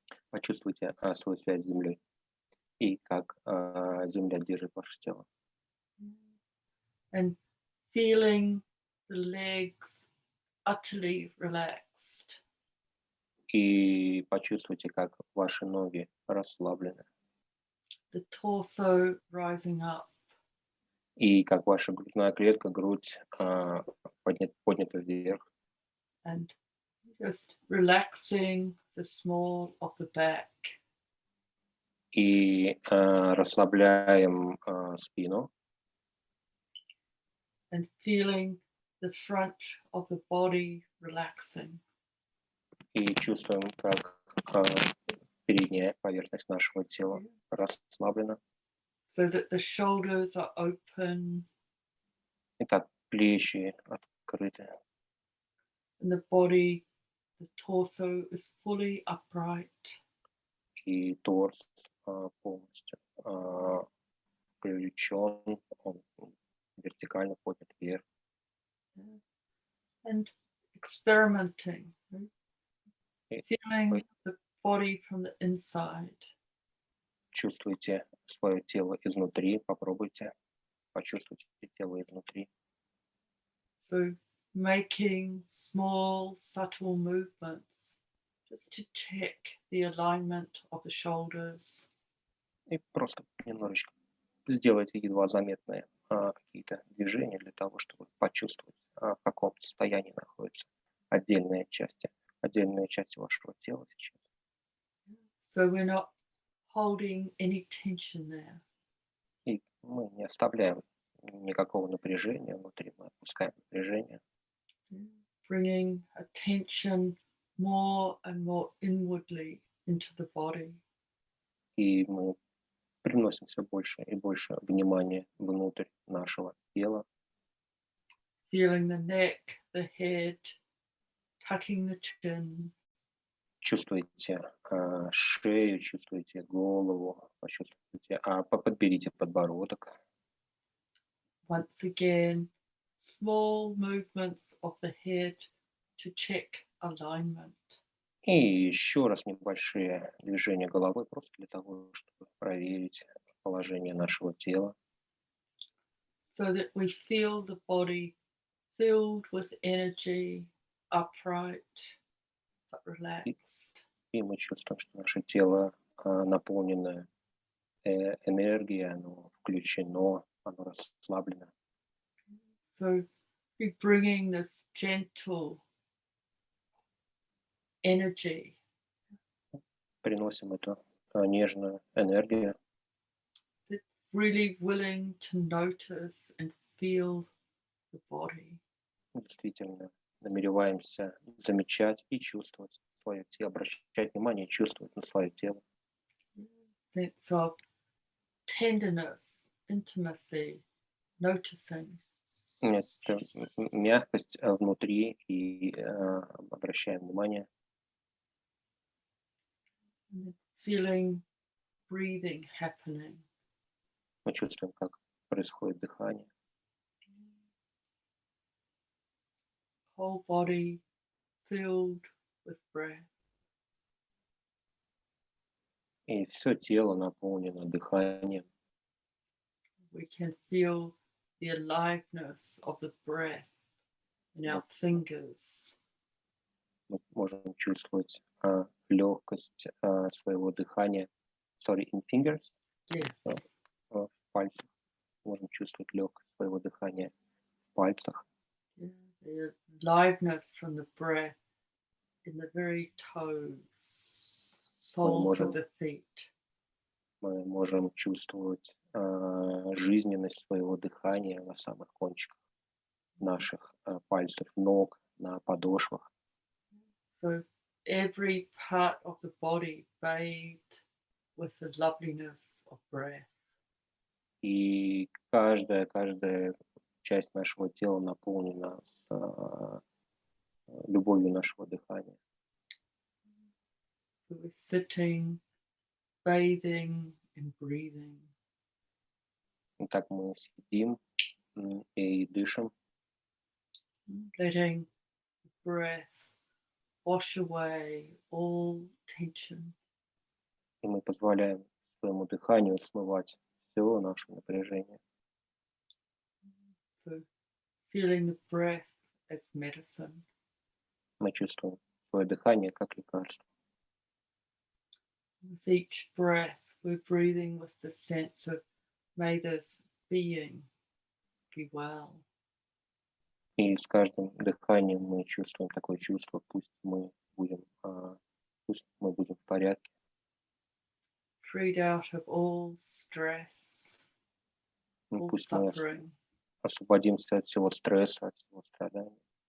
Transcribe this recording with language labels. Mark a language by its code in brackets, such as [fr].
[ru] Почувствуйте свою связь с землей и как земля держит ваше тело. [en] And feeling the legs utterly relaxed. [ru] И почувствуйте, как ваши ноги расслаблены. [en] The torso rising up. [ru] И как ваша грудная клетка, грудь поднята вверх. [en] And just relaxing the small of the back. [ru] И расслабляем спину. [en] And feeling the front of the body relaxing. [ru] И чувствуем, как передняя поверхность нашего тела расслаблена. [en] So that the shoulders are open. [ru] Итак, плечи открыты. [en] And the body, the torso is fully upright. [ru] И торс полностью включен, он вертикально поднят вверх. [en] And experimenting. Feeling the body from the inside. [ru] Чувствуйте свое тело изнутри, попробуйте почувствуйте тело изнутри. [en] So making small, subtle movements just to check the alignment of the shoulders. [ru] И просто немножечко сделайте едва заметные какие-то движения для того, чтобы почувствовать, в каком состоянии находятся отдельные части вашего тела сейчас. [en] So we're not holding any tension there. [ru] И мы не оставляем никакого напряжения внутри, мы отпускаем напряжение. [en] Bringing attention more and more inwardly into the body. [ru] И мы приносим все больше и больше внимания внутрь нашего тела. [en] feeling the neck, the head, tucking the chin. [ru] Чувствуете шею, чувствуете голову, почувствуйте, подберите подбородок. [en] Once again, small movements of the head to check alignment. [ru] И еще раз небольшие движения головой, просто для того, чтобы проверить положение нашего тела. [en] So that we feel the body filled with energy, upright, but relaxed. [ru] И мы чувствуем, что наше тело наполнено энергией, оно включено, оно расслаблено. [en] So we're bringing this gentle energy [ru] Приносим эту нежную энергию, [en] that really willing to notice and feel the body. [ru] действительно намереваемся замечать и чувствовать свое тело, обращать внимание и чувствовать на свое тело. [en] Sense of tenderness, intimacy, noticing. [ru] Это мягкость внутри и обращаем внимание. [en] And then feeling breathing happening. [ru] Мы чувствуем, как происходит дыхание. [en] Whole body filled with breath. [ru] И все тело наполнено дыханием. [en] We can feel the aliveness of the breath in our fingers. [ru] Мы можем чувствовать легкость своего дыхания. [en] Sorry, in fingers, Yes. [ru] в пальцах. Можем чувствовать легкость своего дыхания в пальцах. [en] Yeah, the aliveness from the breath in the very toes, soles of the feet. [ru] Мы можем чувствовать жизненность своего дыхания на самых кончиках наших пальцев ног, на подошвах. [en] So every part of the body bathed with the loveliness of breath. [ru] И каждая часть нашего тела наполнена любовью нашего дыхания. [en] So we're sitting, bathing and breathing. [ru] Итак, мы сидим и дышим, [en] Letting the breath wash away all tension. [ru] и мы позволяем своему дыханию смывать все наше напряжение. [en] So feeling the breath as medicine. [ru] Мы чувствуем свое дыхание как лекарство. [en] With each breath, we're breathing with the sense of may this being be well. [ru] И с каждым дыханием мы чувствуем такое чувство, пусть мы будем в порядке, [en] Freed out of all stress, all [ru] пусть мы [en] suffering. [ru] освободимся от всего стресса, от всего страдания.